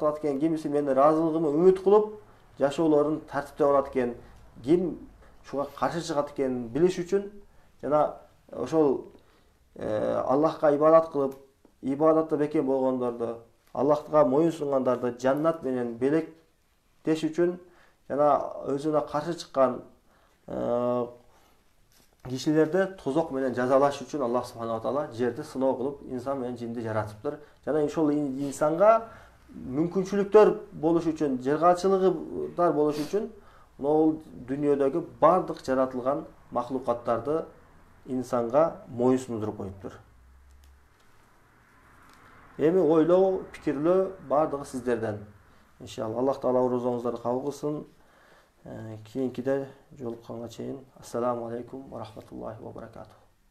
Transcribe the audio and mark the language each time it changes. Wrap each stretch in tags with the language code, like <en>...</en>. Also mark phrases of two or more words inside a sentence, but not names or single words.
<ky>кылат экен, кимиси менин ыраазылыгыма үмүт кылып, жашоолорун тартиптеп алат экен, ким шуга каршы чыгат экенин билиш үчүн жана ошол Аллахка ибадат кылып, ибадатта бекем болгондорду, Аллахка моюн сунгандарды жаннат менен белектеш үчүн жана өзүнө каршы чыккан кишилерди тозок менен жазалаш үчүн</ky> <ar>الله سبحانه وتعالى</ar> <ky>жерди сыноо кылып, инсан менен жинди жаратыптыр. Жана ошол инсанга мүмкүнчүлүктөр болуш үчүн, жыргаачылыгы болуш үчүн могул дүйнөдөгү бардык жаратылган махлукаттарды инсанга моюнсундуруп коюптур. Эми ойлоо, пикирлөө бардыгы сиздерден. Иншалла Аллах таала оорузуңуздарды кабыл кылсын. Кийинкиде жолукканга чейин</ky> <ar>السلام عليكم ورحمة الله وبركاته.</ar>